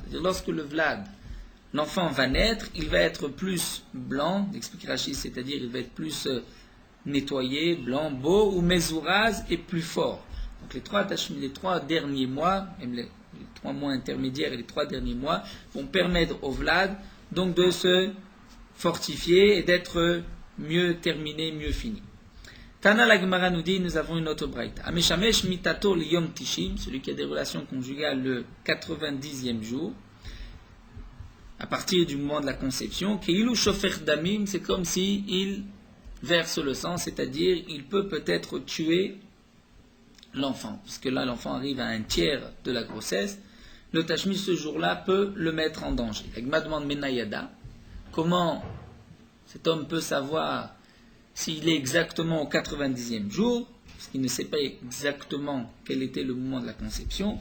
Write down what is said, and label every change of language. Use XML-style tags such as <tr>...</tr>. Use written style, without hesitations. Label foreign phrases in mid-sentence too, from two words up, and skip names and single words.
<fr>C'est-à-dire lorsque le vlad, l'enfant va naître, il va être plus blanc, explique Rashi, c'est-à-dire il va être plus nettoyé, blanc, beau, ou mezuraz est plus fort. Donc les 3 derniers mois, même les 3 mois intermédiaires et les 3 derniers mois, vont permettre au vlad donc de se fortifier et d'être mieux terminé, mieux fini. Tana la Gemara nous dit, nous avons une autre braïta.</fr> <he>המשמש מיטתו ליום תשעים,</he> <fr>celui qui a des relations conjugales le 90e jour, à partir du moment de la conception,</fr> <he>כאילו שופך דמים,</he> <fr>c'est comme si il verse le sang, c'est-à-dire il peut peut-être tuer l'enfant, puisque là l'enfant arrive à un tiers de la grossesse. Le tashmish ce jour-là peut le mettre en danger. La Gemara demande Menayada, comment cet homme peut savoir s'il est exactement au 90e jour, parce qu'il ne sait pas exactement quel était le moment de la conception.</fr>